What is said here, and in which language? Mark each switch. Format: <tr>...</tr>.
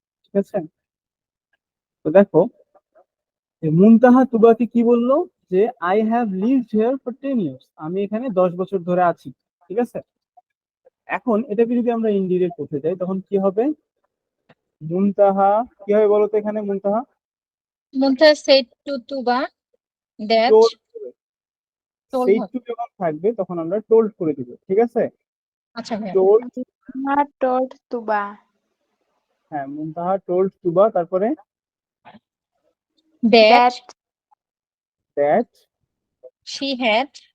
<bn>ঠিক আছে, তো দেখো, মুনতাহা তুবাকে কি বললো, যে</bn> <en>I have lived here for 10 years,</en> <bn>আমি এখানে 10 বছর ধরে আছি। ঠিক আছে, এখন এটাকে যদি আমরা ইনডিরেক্ট করতে যাই তখন কি হবে? মুনতাহা কি হবে বলো তো এখানে? মুনতাহা</bn> <en>Muntaha said to Tuba that told, told</en> <bn>সেই</bn> <en>her।</en> <bn>টু যখন থাকবে তখন আমরা টোল্ড করে দিব। ঠিক আছে, আচ্ছা ভাইয়া।</bn> <en>told, not told Tuba</en> <bn>হ্যাঁ মুনতাহা টোল্ড তুবা, তারপরে</bn> <en>that that that she had</en>